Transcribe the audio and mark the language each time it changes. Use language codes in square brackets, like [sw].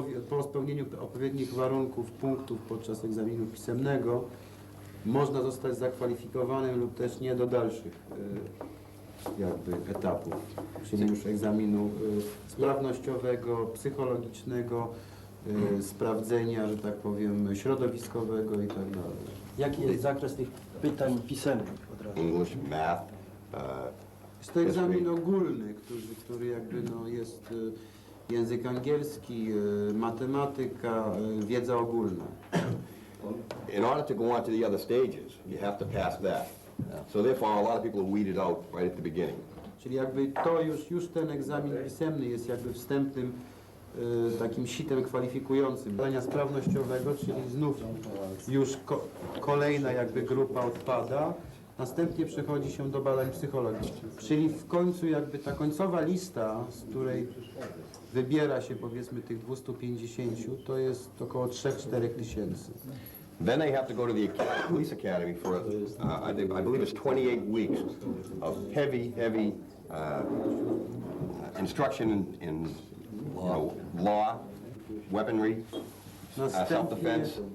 [pl] Po spełnieniu odpowiednich warunków, punktów podczas egzaminu pisemnego można zostać zakwalifikowanym lub też nie do dalszych jakby etapów, czyli już egzaminu sprawnościowego, psychologicznego, sprawdzenia, że tak powiem, środowiskowego i tak dalej. Jaki jest zakres tych pytań pisemnych od razu? [en] English, math, [pl] Jest to egzamin ogólny, który jakby jest język angielski, matematyka, wiedza ogólna. [en] In order to go on to the other stages, you have to pass that. So therefore, a lot of people are weeded out right at the beginning. [pl] Czyli jakby to już ten egzamin pisemny jest jakby wstępnym takim sitem kwalifikującym. Badania sprawnościowego, czyli znów już kolejna jakby grupa odpada. Następnie przechodzi się do badań psychologicznych. Czyli w końcu jakby ta końcowa lista, z której wybiera się powiedzmy tych 250, to jest około 3-4 tysięcy. [en] Then they have to go to the police academy for, I believe it's 28 weeks of heavy instruction in law, weaponry, self-defense.